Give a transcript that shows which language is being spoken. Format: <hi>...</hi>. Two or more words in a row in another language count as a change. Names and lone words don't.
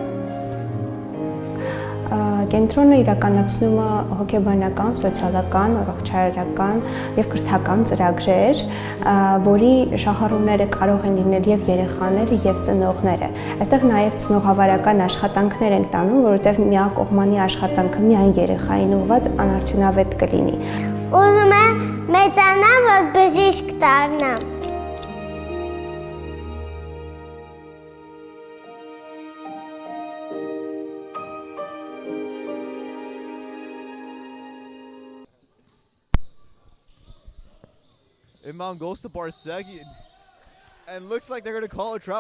<hy>Կենտրոնը իրականացնում է հոգեբանական, սոցիալական, առողջարարական եւ կրթական ծրագրեր, որի շահառուները կարող են լինել եւ երեխաները եւ ծնողները։ Այստեղ նաեւ ծնողավարական աշխատանքներ ենք տանում, որովհետեւ միակողմանի աշխատանքը միայն երեխային ուղղված անարդյունավետ կլինի։ Ուզում եմ մեծանամ, որ բժիշկ դառնամ։</hy> <en>Inbound goes to Barsegian, and looks like they're going to call a travel.</en>